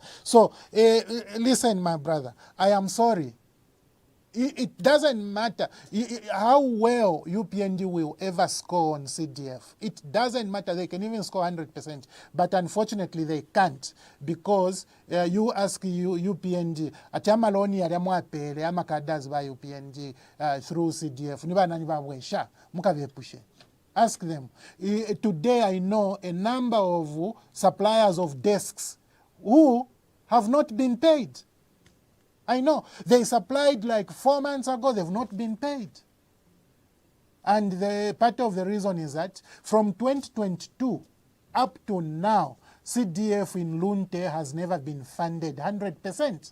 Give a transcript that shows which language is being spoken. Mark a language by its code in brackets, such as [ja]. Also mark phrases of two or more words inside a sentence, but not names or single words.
[en] So listen, my brother, I am sorry. It doesn't matter how well UPND will ever score on CDF. It doesn't matter. They can even score 100%. But unfortunately, they can't because you ask UPND, [bem] atamaloni yaryamwapele amakadazi ba UPND [en] through CDF. [bem] Niba wesha mukavepushe. [en] Ask them. Today I know a number of suppliers of desks who have not been paid. I know. They supplied like 4 months ago, they've not been paid. And the part of the reason is that from 2022 up to now, CDF in Lunte has never been funded 100%.